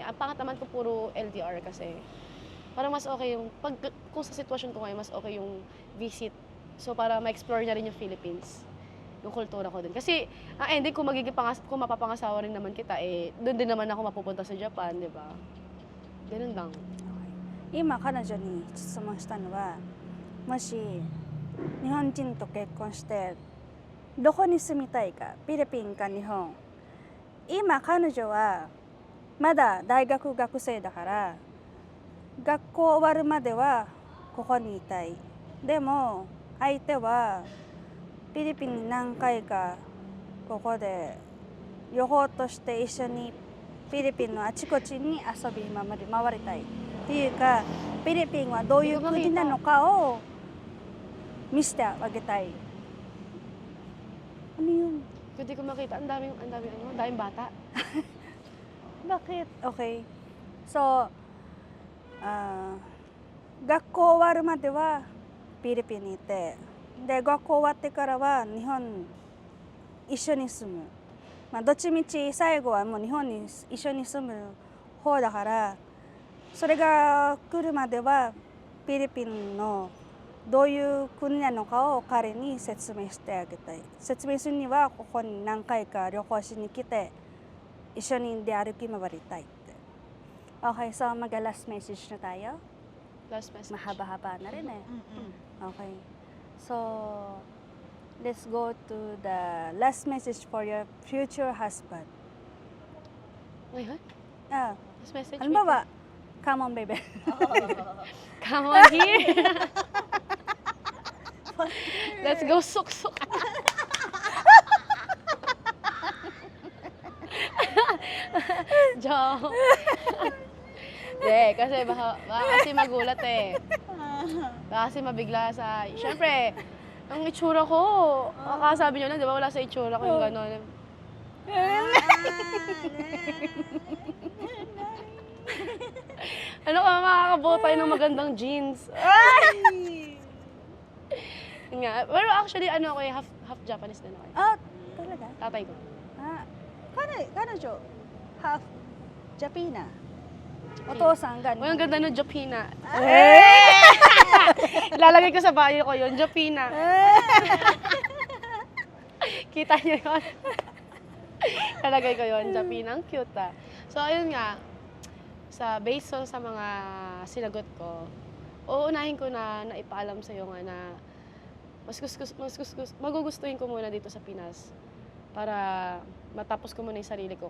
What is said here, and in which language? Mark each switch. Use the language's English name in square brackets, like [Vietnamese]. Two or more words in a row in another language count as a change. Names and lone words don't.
[Filipino] Ang pangat naman ko puro LDR kasi. Parang mas okay yung, kung sa sitwasyon ko ngayon, mas okay yung visit. So para ma-explore niya rin yung Philippines, yung kultura ko din. Kasi, ending kung kung mapapangasawa rin naman kita, doon din naman ako mapupunta sa Japan, di ba? Ganun lang. [Japanese] 今彼女に質問したのは、もし日本人と結婚してどこに住みたいか、フィリピンか日本。今彼女はまだ大学学生だから学校終わるまではここにいたい。でも相手はフィリピンに何回かここで旅行として一緒にフィリピンのあちこちに遊び回りたいっていうか、フィリピンはどういう国なのかを見せてあげたい。 [Filipino] ano yun? Hindi ko makita, ang daming bata. Bakit? Okay. So, [Japanese] 学校終わるまではフィリピンにいて、で学校終わってからは日本一緒に住む。まあどっちみち最後はもう日本に一緒に住む方だから、それが来るまではフィリピンのどういう国なのかを彼に説明してあげたい。説明するにはここに何回か旅行しに来て一緒に出歩き回りたいって。 [Filipino] Okay, so mag-last message na tayo. [English] Last message. [Filipino] Mahaba-haba na rin eh. Okay. [English] So, let's go to the last message for your future husband. [Filipino] Ngayon? Ah, [English] Last message? [Filipino] halimbawa, [English] come on baby. Come on here. Let's go suksok. Joke. [Filipino] Kasi baka kasi magulat eh. Baka kasi mabigla sa... Siyempre, ang itsura ko, sabi nyo na, di ba wala sa itsura ko yung gano'n. Ano ka, makakabuo tayo ng magandang jeans. Yun nga. Pero actually, ako [English] half Japanese [Filipino] din ako. Ah, talaga? Tatay ko. [Japanese] Ah, 彼女、half Japina. お父さんが日 [Filipino] Uy, ang [Japanese] 本 [Filipino] ganda ng Japina. Ilalagay ko sa bio ko yun, Japina. Kita niyo yun? Ilalagay ko yun, Japina. Ang cute ah. So, ayun nga, [English] based on [Filipino] sa mga sinagot ko, uunahin ko na ipaalam sa'yo nga na magugustuhin ko muna dito sa Pinas para matapos ko muna yung sarili ko.